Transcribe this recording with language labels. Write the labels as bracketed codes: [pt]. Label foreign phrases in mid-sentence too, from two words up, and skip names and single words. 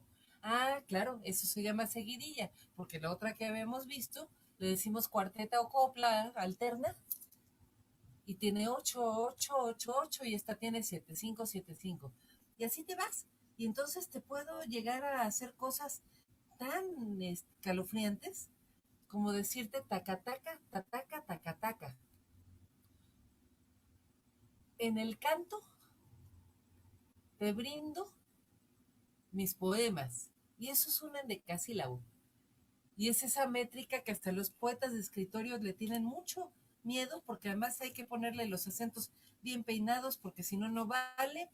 [es] Ah, claro, eso se llama seguidilla, porque la otra que habíamos visto le decimos cuarteta o copla alterna y tiene 8, 8, 8, 8 y esta tiene 7-5, 7-5. Y así te vas. Y entonces te puedo llegar a hacer cosas tan escalofriantes como decirte tacataca, tataca, tacataca. En el canto te brindo mis poemas. Y eso es un endecasílabo. Y es esa métrica que hasta los poetas de escritorios le tienen mucho miedo, porque además hay que ponerle los acentos bien peinados, porque si no, no vale.